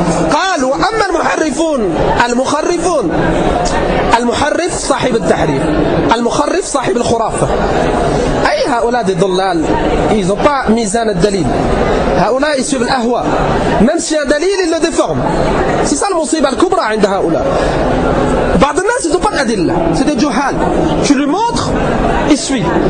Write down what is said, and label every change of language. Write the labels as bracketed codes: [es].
[ar] قال وأما المحرفون المخرفون المحرف صاحب التحريف المخرف صاحب الخرافة أي هؤلاء دي ضلال. [fr] Ils n'ont pas mis en الدليل. هؤلاء ils suivent الأهواء même si un دليل ils le déforment. C'est ça le [ar] مصيبة الكبرى [fr] عند هؤلاء. [ar] بعض الناس [fr] ils n'ont pas d'adil. C'est des juhal. Tu lui montres ils suivent.